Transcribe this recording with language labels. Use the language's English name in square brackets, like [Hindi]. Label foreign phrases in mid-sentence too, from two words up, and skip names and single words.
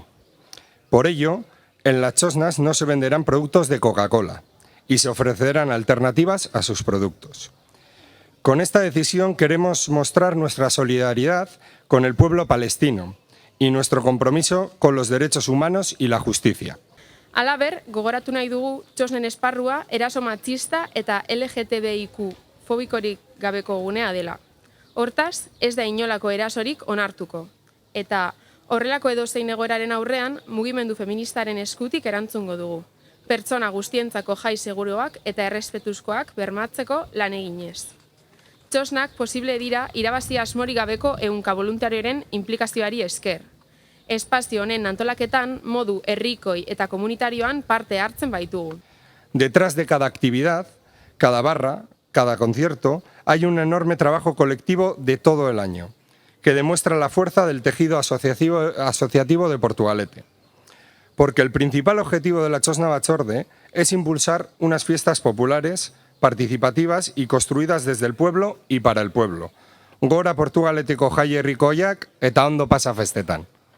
[Spanish] Por ello, en las txosnas no se venderán productos de Coca-Cola y se ofrecerán alternativas a sus productos. Con esta decisión queremos mostrar nuestra solidaridad con el pueblo palestino y nuestro compromiso con los derechos humanos y la justicia. [Basque] Halaber, gogoratu nahi dugu txosnen esparrua eraso matxista eta LGTBIQ fobikorik gabeko gunea dela. Hortaz, ez da inolako erasorik onartuko. Eta horrelako edozein egoeraren aurrean, mugimendu feministaren eskutik erantzungo dugu. Pertsona guztientzako jai seguruak eta errespetuzkoak bermatzeko lan eginez. Txosnak posible dira irabazi asmori gabeko ehunka voluntarioren inplikazioari esker. Espazio honen antolaketan modu herrikoi eta komunitarioan parte hartzen baitugu. [Spanish] Detrás de cada actividad, cada barra, cada concierto, hay un enorme trabajo colectivo de todo el año, que demuestra la fuerza del tejido asociativo de Portugalete. Porque el principal objetivo de la Txosna Batzorde es impulsar unas fiestas populares, participativas y construidas desde el pueblo y para el pueblo. [Basque] Gora Portugaleteko jai herrikoiak eta ondo pasa festetan.